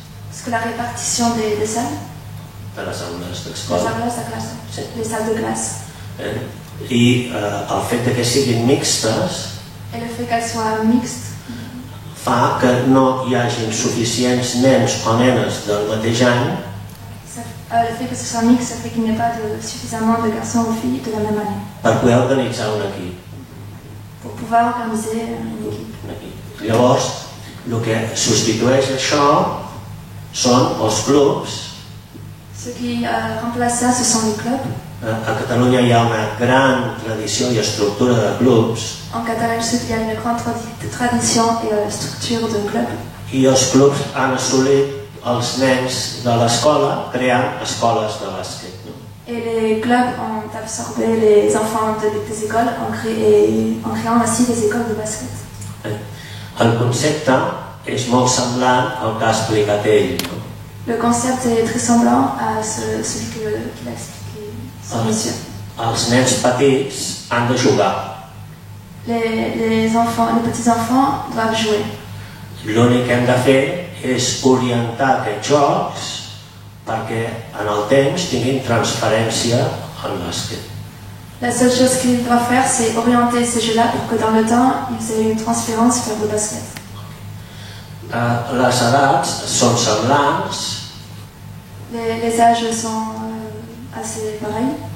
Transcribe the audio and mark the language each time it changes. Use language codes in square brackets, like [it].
[fr] Parce que la répartition des salles, [ca] de les aules les d'escola, [fr] salles de classe, [ca] Sí. [fr] les salles de classe, [ca] i el fet que siguin mixtes [fr] et le fait qu'elles soient mixtes, [ca] fa que no hi hagin suficients nens o nenes del mateix any [fr] le fait que ce soit mixte, ça fait qu'il n'y ait pas suffisamment de garçons ou filles de la même année [ca] per poder organitzar un equip. [fr] pour pouvoir organiser une équipe. [ca] Llavors, el que substitueix això són els clubs. [fr] Ce qui remplace ça, ce sont les clubs. [ca] A Catalunya hi ha una gran tradició i estructura de clubs, [fr] En Catalogne Sud, il y a une grande tradition et structure de clubs. [ca] i els clubs han assolit els nens de l'escola creant escoles de bàsquet. No? [fr] Et les clubs ont absorbé les enfants des écoles en créant ainsi des écoles de basket. [ca] El concepte és molt semblant al que ha explicat ell. No? [fr] Le concept est très semblant à celui qu'il a expliqué, son monsieur. [ca] Els nens petits han de jugar. [fr] Les petits-enfants doivent jouer. [ca] L'únic que hem de fer és orientar aquests jocs perquè en el temps tinguin transferència al bàsquet. [fr] La seule chose qu'ils doivent faire, c'est orienter ces jeux-là pour que dans le temps, ils aient une transférence vers le basket. [ca] Les edats són semblants, [fr] Les âges sont assez pareils.